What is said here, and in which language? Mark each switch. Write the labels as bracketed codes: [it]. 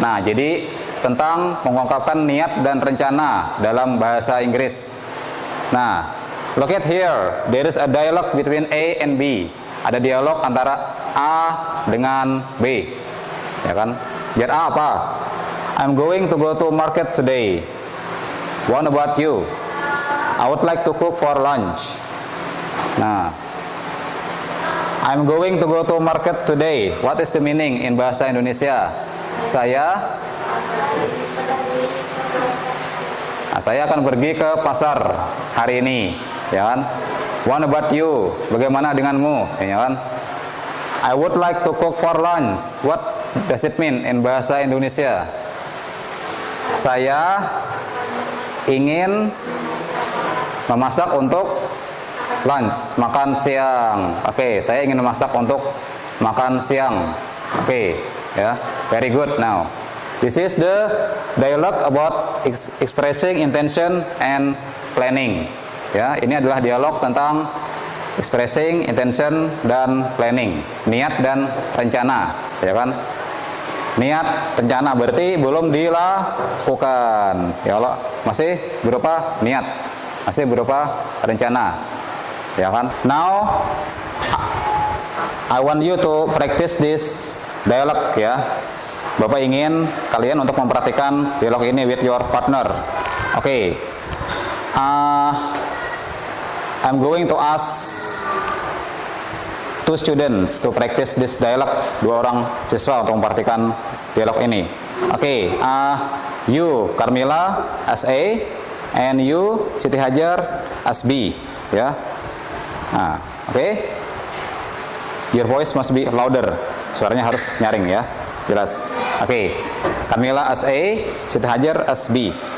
[id] Nah, jadi tentang mengungkapkan niat dan rencana dalam bahasa Inggris. [en] Nah, look at here. There is a dialogue between A and B. [id] Ada dialog antara A dengan B, ya kan? Biar A apa? [en] I'm going to go to market today. What about you? I would like to cook for lunch. Nah, I'm going to go to market today. What is the meaning in bahasa Indonesia? [id] Saya akan pergi ke pasar hari ini, ya kan? [en] What about you? [id] Bagaimana denganmu? Ya kan? [en] I would like to cook for lunch. What does it mean in bahasa Indonesia? [id] Saya ingin memasak untuk lunch, makan siang. Oke, saya ingin memasak untuk makan siang. [en] Oke, ya. Very good now. This is the dialogue about expressing intention and planning. [id] Ya, ini adalah dialog tentang [en] expressing intention [id] dan planning, niat dan rencana, ya kan? Niat, rencana berarti belum dilakukan. Ya Allah, masih berupa niat, masih berupa rencana, ya kan? [en] Now I want you to practice this dialogue ya. [id] Bapak ingin kalian untuk memperhatikan dialog ini [en] with your partner. [id] Oke. [en] I'm going to ask two students to practice this dialogue. [id] Dua orang siswa untuk memperhatikan dialog ini. [en] Oke, you Carmila as A and you Siti Hajar as B, ya. Nah, oke. Your voice must be louder. [id] Suaranya harus nyaring ya, jelas. [en] Oke, Carmila as A, Siti Hajar as B.